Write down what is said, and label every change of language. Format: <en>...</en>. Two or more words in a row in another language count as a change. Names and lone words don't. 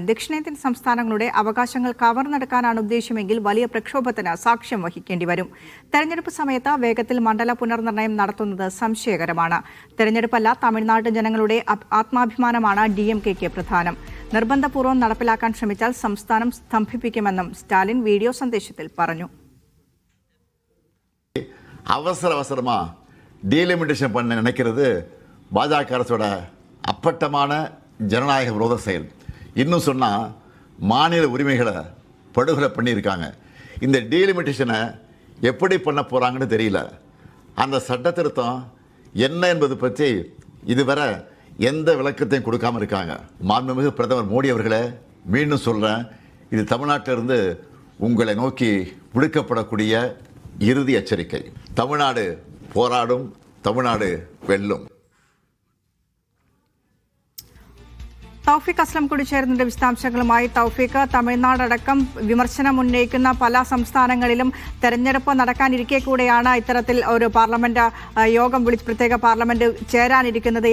<ml>ദക്ഷിണേന്ത്യൻ സംസ്ഥാനങ്ങളുടെ അവകാശങ്ങൾ കവർന്നെടുക്കാനാണ് ഉദ്ദേശമെങ്കിൽ വലിയ പ്രക്ഷോഭത്തിന് സാക്ഷ്യം വഹിക്കേണ്ടി വരും. തെരഞ്ഞെടുപ്പ് സമയത്ത് വേഗത്തിൽ മണ്ഡല പുനർനിർണയം നടത്തുന്നത് സംശയകരമാണ്. തെരഞ്ഞെടുപ്പല്ല, തമിഴ്നാട് ജനങ്ങളുടെ ആത്മാഭിമാനമാണ് DMKക്ക് പ്രധാനം. നിർബന്ധപൂർവ്വം നടപ്പിലാക്കാൻ ശ്രമിച്ചാൽ സംസ്ഥാനം സ്തംഭിപ്പിക്കുമെന്നും സ്റ്റാലിൻ വീഡിയോ സന്ദേശത്തിൽ പറഞ്ഞു.</ml> <ta>அவசரமா டீலிமிட்டேஷன் பண்ண நினைக்கிறது பாஜக அரசோட அப்பட்டமான ஜனநாயக விரோத செயல். இன்னும் சொன்னால் மாநில உரிமைகளை படுகொலை பண்ணியிருக்காங்க. இந்த டீலிமிட்டேஷனை எப்படி பண்ண போகிறாங்கன்னு தெரியல. அந்த சட்ட திருத்தம் என்ன என்பது பற்றி இதுவரை எந்த விளக்கத்தையும் கொடுக்காமல் இருக்காங்க. மாண்புமிகு பிரதமர் மோடி அவர்களே, மீண்டும் சொல்கிறேன், இது தமிழ்நாட்டிலிருந்து உங்களை நோக்கி விடுக்கப்படக்கூடிய இறுதி எச்சரிக்கை. தமிழ்நாடு போராடும், தமிழ்நாடு வெல்லும்.</ta> <ml>തൗഫീഖ് അസ്ലം കൂടി ചേർന്നതിന്റെ വിശദാംശങ്ങളുമായി. തൗഫീഖ്, തമിഴ്നാടടക്കം വിമർശനം ഉന്നയിക്കുന്ന പല സംസ്ഥാനങ്ങളിലും തെരഞ്ഞെടുപ്പ് നടക്കാനിരിക്കെ കൂടെയാണ് ഇത്തരത്തിൽ ഒരു പാർലമെന്റ് യോഗം പ്രത്യേക പാർലമെന്റ് ചേരാനിരിക്കുന്നത്.</ml>